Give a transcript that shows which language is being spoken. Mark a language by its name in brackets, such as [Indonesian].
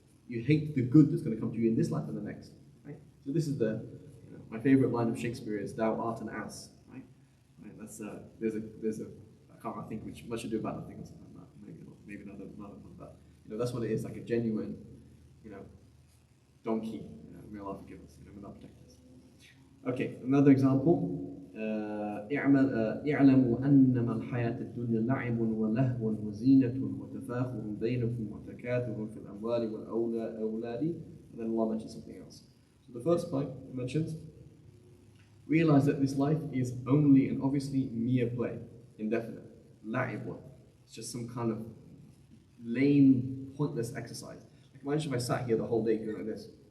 [English] You hate the good that's going to come to you in this life and the next. Right? So this is my favorite line of Shakespeare is "Thou art an ass." Right? That's there's a I can't think which much ado about nothing or something like that. Maybe another one, but that's what it is, like a genuine, donkey. May Allah forgive us. May Allah protect us. Okay, another example. [Arabic] اعلموا أنما الحياة الدنيا لعب ولهو وزينة وتفاخر بينكم وتكاثر في الأموال والأولاد. [English] And then Allah mentions something else. So the first point it mentions, realize that this life is only and obviously mere play, indefinite. [Arabic] لعب. [English] It's just some kind of lame, pointless exercise. Like imagine if I sat here the whole day doing like this.